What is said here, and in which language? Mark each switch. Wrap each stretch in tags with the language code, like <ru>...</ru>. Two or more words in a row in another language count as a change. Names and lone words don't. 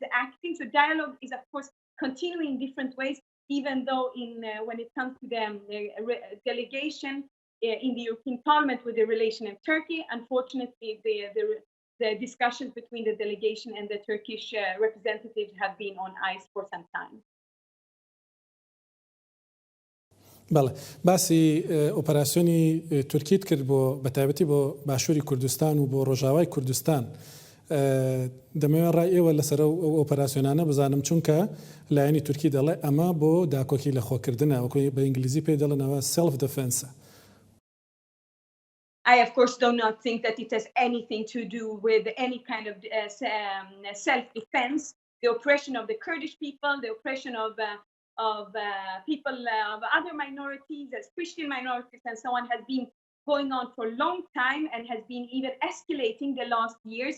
<en>So dialogue is, of course, continuing in different ways. even though when it comes to the delegation in the European Parliament with the relation of Turkey, unfortunately, the discussions between the delegation and the Turkish representatives have been on ice for some time.</en> <ckb>بەڵێ باسی ئۆپەراسیۆنی تورکیت کرد بۆ بەتایبەتی بۆ باشووری کوردستان و بۆ ڕۆژاوای کوردستان دەمەوێت ڕای ئێوە لەسەر ئەو ئۆپەراسیۆنانە بزانم چونکە لایەنی تورکی دەڵێ ئەمە بۆ داکۆکی لە خۆکردنە وەکو بە ئینگلیزی پێی دەڵێنەوە</ckb> <en>self-defense. I, of course, do not think that it has anything to do with any kind of self-defense. The oppression of the Kurdish people, the oppression of people of other minorities, as Christian minorities and so on, has been going on for a long time and has been even escalating the last years.</en>